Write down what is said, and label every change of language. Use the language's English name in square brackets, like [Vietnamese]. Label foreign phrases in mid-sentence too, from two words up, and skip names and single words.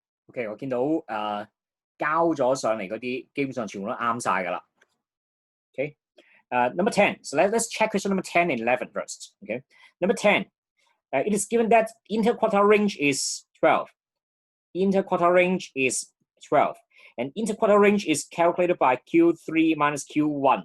[Cantonese] OK， 我見到交咗上嚟嗰啲，基本上全部都啱晒㗎啦。OK， number 10. [English] So let's check question number 10 and 11 first. Okay, number 10. It is given that interquartile range is 12. Interquartile range is 12. And interquartile range is calculated by Q3 minus Q1.